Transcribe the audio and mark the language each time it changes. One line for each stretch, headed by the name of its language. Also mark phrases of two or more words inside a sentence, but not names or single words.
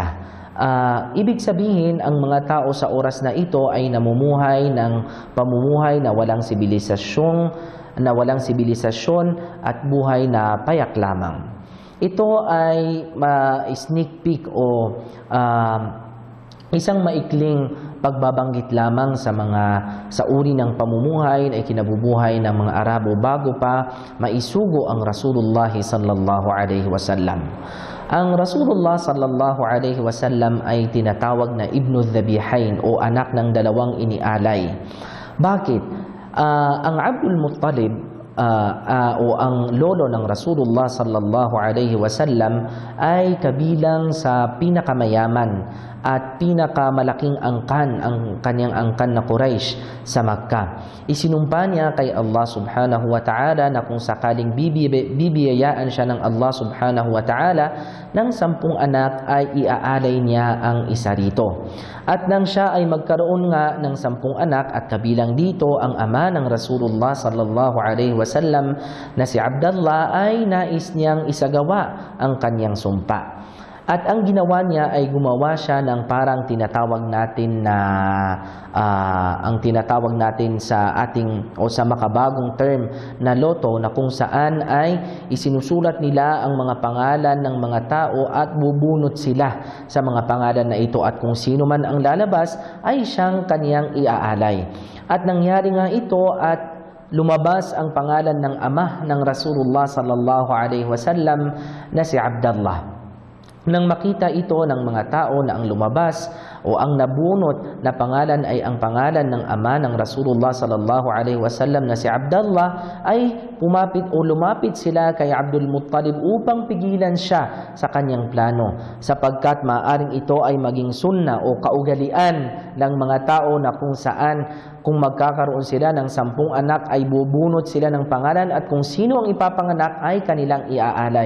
Filipino: Ibig sabihin, ang mga tao sa oras na ito ay namumuhay ng pamumuhay na walang sibilisasyon at buhay na payak lamang. Ito ay
English: sneak peek
Filipino: o isang maikling pagbabanggit lamang sa uri ng pamumuhay na ikinabubuhay ng mga Arabo bago pa maisugo ang Rasulullah
Arabic: صلى الله عليه وسلم.
Filipino: Ang Rasulullah
Arabic: صلى الله عليه وسلم
Filipino: ay tinatawag na
Arabic: ابن الذبيحين
Filipino: o anak ng dalawang inialay. Bakit? Ang Abdul Muttalib o ang lolo ng Rasulullah
Arabic: صلى الله عليه وسلم
Filipino: ay kabilang sa pinakamayaman at pinakamalaking angkan, ang kanyang angkan na Quraysh sa Makkah. Isinumpa niya kay Allah
Arabic: سبحانه وتعالى
Filipino: na kung sakaling bibiyayaan siya ng Allah
Arabic: سبحانه وتعالى
Filipino: ng 10 anak ay iaalay niya ang isa rito. At nang siya ay magkaroon nga ng 10 anak at kabilang dito ang ama ng Rasulullah
Arabic: صلى الله عليه وسلم
Filipino: na si Abdullah, ay nais niyang isagawa ang kanyang sumpa. At ang ginawa niya ay gumawa siya ng parang tinatawag natin sa ating o sa makabagong term na loto, na kung saan ay isinusulat nila ang mga pangalan ng mga tao at bubunot sila sa mga pangalan na ito, at kung sino man ang lalabas ay siyang kaniyang iaalay. At nangyari nga ito at lumabas ang pangalan ng ama ng Rasulullah
Arabic: صلى الله عليه وسلم
Filipino: na si Abdullah. Nang makita ito ng mga tao na ang lumabas o ang nabunot na pangalan ay ang pangalan ng ama ng Rasulullah
Arabic: صلى الله عليه وسلم
Filipino: na si Abdullah, ay lumapit sila kay Abdul Muttalib upang pigilan siya sa kanyang plano, sapagkat maaaring ito ay maging sunna o kaugalian ng mga tao na kung saan kung magkakaroon sila ng 10 anak ay bubunot sila ng pangalan at kung sino ang ipapanganak ay kanilang iaalay.